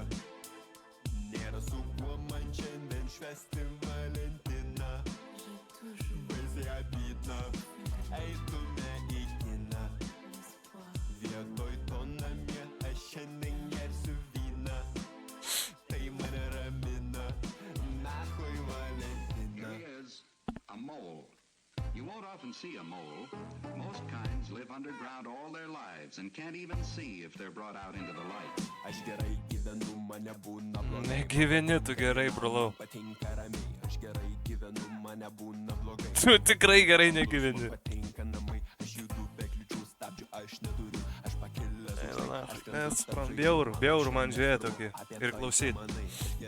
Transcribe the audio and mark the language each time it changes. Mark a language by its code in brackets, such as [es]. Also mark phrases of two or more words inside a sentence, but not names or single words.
[lt] Nėra su kuo man šiandien švęsti Valentiną. Baisiai abydna, eitume į kiną. Vietoj to namie aš šiandien gersiu vyną. Tai mane ramina, nachui Valentina. [en] Here is a mole. You won't often see a mole. Most kinds live underground all their lives and can't even see if they're brought out into the light. [lt] Aš gerai gyvenu, mane būna blogai. Negyveni tu gerai, brolau. Patinka ramiai, aš gerai gyvenu, mane būna blogai. Tu tikrai gerai negyveni. Patinka namai, aš judu be kliučių stabdžių, aš neturiu, aš pakilęs. Nes bjauru man žiūrėti tokį ir klausyt.